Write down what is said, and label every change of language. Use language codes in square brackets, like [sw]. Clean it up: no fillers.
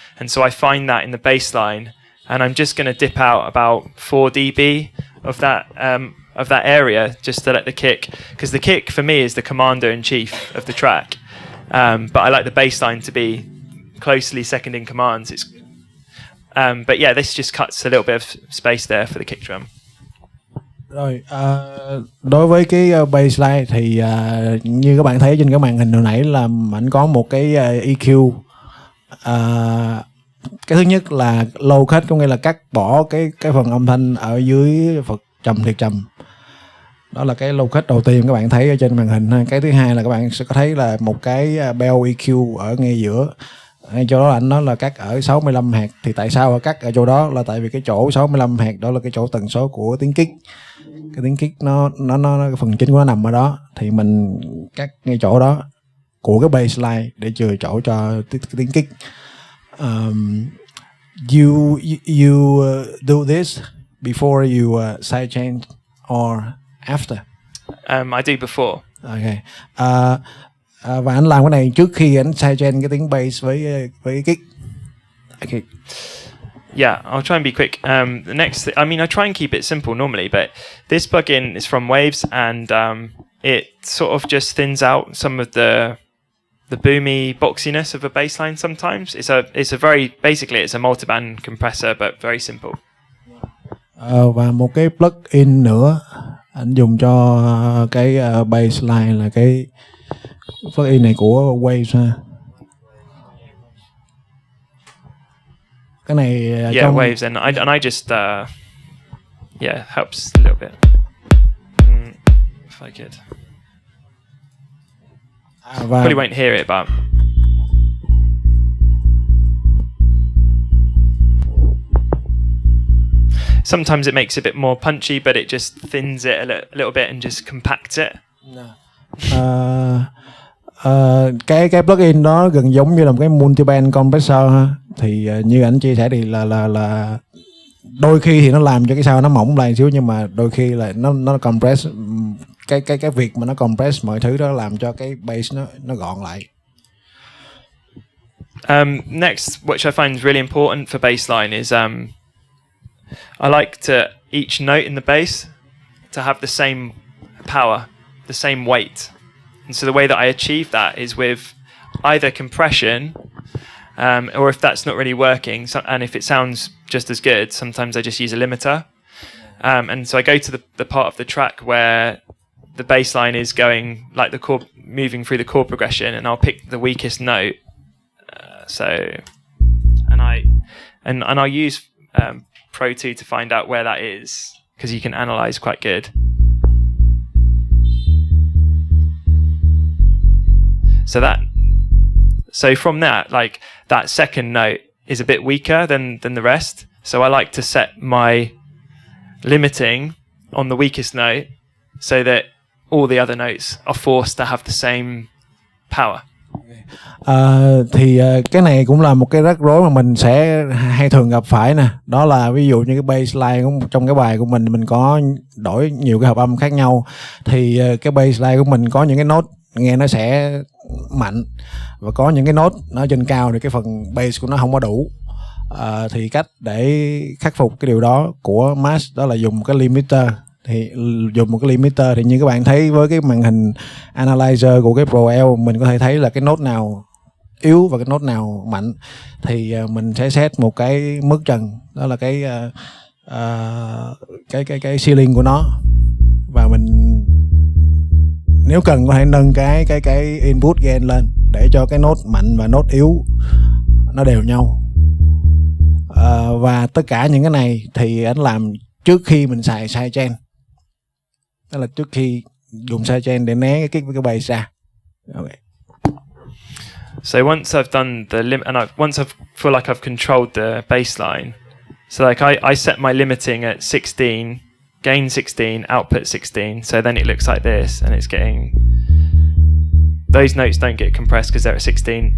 [en] And so I find that in the bass line, and I'm just going to dip out about 4 dB of that area just to let the kick, because the kick for me is the commander in chief of the track. But I like the bass line to be closely second in commands. But yeah, this just cuts a little bit of space there for the kick drum. [vi] Rồi, đối với cái bassline thì như các bạn thấy trên cái màn hình hồi nãy là anh có một cái EQ. Cái thứ nhất là low cut, có nghĩa là cắt bỏ cái phần âm thanh ở dưới Phật trầm thiệt trầm. Đó là cái low cut đầu tiên các bạn thấy ở trên màn hình. Cái thứ hai là các bạn sẽ có thấy là một cái bell EQ ở ngay giữa. Ngay chỗ đó anh nói là cắt ở 65 Hz. Thì tại sao cắt ở chỗ đó? Là tại vì cái chỗ 65 Hz đó là cái chỗ tần số của tiếng kick. Cái tiếng kick nó phần chính của nó nằm ở đó, thì mình cắt ngay chỗ đó của cái bassline để chừa chỗ cho tiếng kick. [en] You do this before you sidechain or after? I do before. Okay. [vi] Và anh làm cái này trước khi anh sidechain cái tiếng bass với kick. [en] Okay. Yeah, I'll try and be quick. The next, I mean, I try and keep it simple normally, but this plugin is from Waves, and it sort of just thins out some of the boomy boxiness of a bass line sometimes. It's a very, basically it's a multiband compressor, but very simple. [vi] Và một cái plugin nữa anh dùng cho cái bass line là cái plugin này của Waves ha. Cái này trong... [en] Waves, and I just helps a little bit. If I could. Probably won't hear it, but sometimes it makes it a bit more punchy, but it just thins it a little bit and just compacts it. [vi] Cái plugin đó gần giống như là một cái multiband compressor ha. Thì như anh chia sẻ thì là đôi khi thì nó làm cho cái sound nó mỏng lại xíu, nhưng mà đôi khi là nó compress, cái việc mà nó compress mọi thứ đó làm cho cái bass nó gọn lại. [en] Next, which I find is really important for bass line is I like to each note in the bass to have the same power, the same weight. And so the way that I achieve that is with either compression, or if that's not really working, and if it sounds just as good, sometimes I just use a limiter. And so I go to the part of the track where the bass line is going, like the chord, moving through the chord progression, and I'll pick the weakest note. And I'll use Pro 2 to find out where that is, because you can analyze quite good. So from that, like that second note is a bit weaker than the rest. So I like to set my limiting on the weakest note so that all the other notes are forced to have the same power. [vi] Thì cái này cũng là một cái rắc rối mà mình sẽ hay thường gặp phải nè. Đó là ví dụ như cái bassline trong cái bài của mình có đổi nhiều cái hợp âm khác nhau. Thì cái bassline của mình có những cái nốt nghe nó sẽ mạnh, và có những cái nốt nó trên cao thì cái phần bass của nó không có đủ. Thì cách để khắc phục cái điều đó của Marsh đó là dùng cái limiter. Thì dùng một cái limiter thì như các bạn thấy với cái màn hình analyzer của cái 𝗿𝗿, mình có thể thấy là cái nốt nào yếu và cái nốt nào mạnh. Thì mình sẽ set một cái mức trần, đó là cái ceiling của nó, và mình nếu cần có thể nâng cái input gain lên để cho cái nốt mạnh và nốt yếu nó đều nhau. Và tất cả những cái này thì anh làm trước khi mình xài sidechain, đó là trước khi dùng sidechain để né cái kick với cái bass ra. [en] Okay. So once I've done the and once I feel like I've controlled the bass line, so like I set my limiting at 16, gain 16, output 16. So then it looks like this, and it's getting, those notes don't get compressed because they're at 16.